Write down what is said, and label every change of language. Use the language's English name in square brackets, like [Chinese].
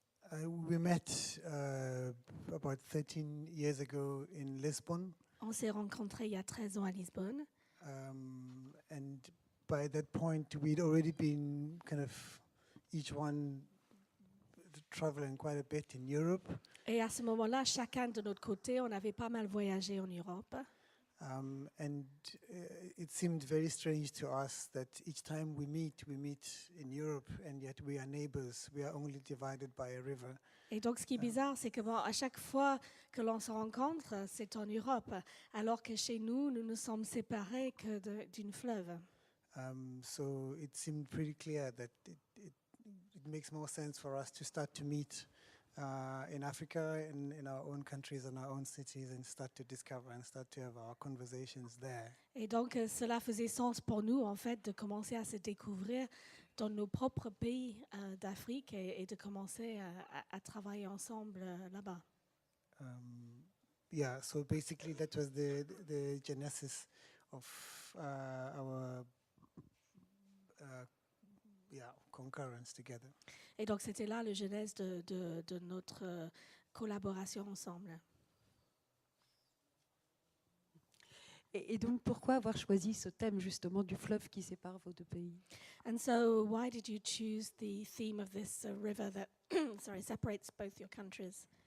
[English] We met about 13 years ago in Lisbon, [French] On s'est rencontrés il y a 13 ans à Lisbonne. [English] and by that point we'd already been kind of each one traveling quite a bit in Europe. [French] Et à ce moment-là, chacun de notre côté, on avait pas mal voyagé en Europe. [English] And it seemed very strange to us that each time we meet in Europe, and yet we are neighbors. We are only divided by a river. [French] Et donc, ce qui est bizarre, c'est que à chaque fois que l'on se rencontre, c'est en Europe, alors que chez nous, nous nous sommes séparés que d'une fleuve. [English] So it seemed pretty clear that it makes more sense for us to start to meet in Africa, in our own countries, in our own cities, and start to discover and start to have our conversations there. [French] Et donc, cela faisait sens pour nous, en fait, de commencer à se découvrir dans nos propres pays d'Afrique et de commencer à travailler ensemble là-bas. [English] Yeah, so basically that was the genesis of our concurrence together. [French] Et donc, c'était là le genèse de notre collaboration ensemble. Et donc pourquoi avoir choisi ce thème justement du fleuve qui sépare vos deux pays? [English] And so, why did you choose the theme of this river that separates both your countries?